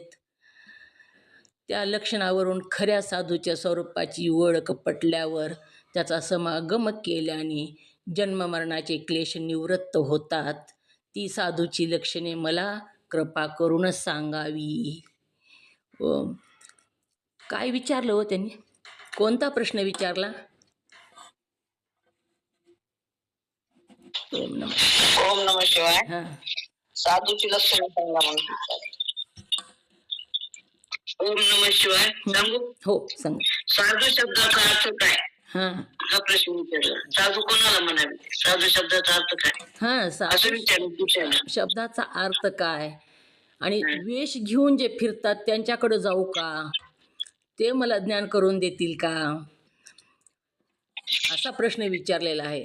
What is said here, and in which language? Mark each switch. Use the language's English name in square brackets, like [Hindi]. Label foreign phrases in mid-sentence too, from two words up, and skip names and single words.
[Marathi] त्या लक्षणावरून खऱ्या साधूच्या स्वरूपाची ओळख पटल्यावर त्याचा समागम केल्याने जन्ममरणाचे क्लेश निवृत्त होतात. ती साधूची लक्षणे मला कृपा करून सांगावी. काय विचारलं हो त्यांनी? कोणता प्रश्न विचारला? [Sanskrit] ओम नमः शिवाय. हां [Marathi] साधूची लक्षणं सांगा म्हणून. [Sanskrit] ओम नमः शिवाय. [Marathi] सांगू? हो सांग. साधू शब्दाचा अर्थ काय? हां हा प्रश्न विचारला. साधू कोणाला म्हणावे? साधू शब्दाचा अर्थ काय? हां असं साधू विचारलं. शब्दाचा अर्थ काय आणि वेश घेऊन जे फिरतात त्यांच्याकडे जाऊ का? ते मला ज्ञान करून देतील का? असा प्रश्न विचारलेला आहे.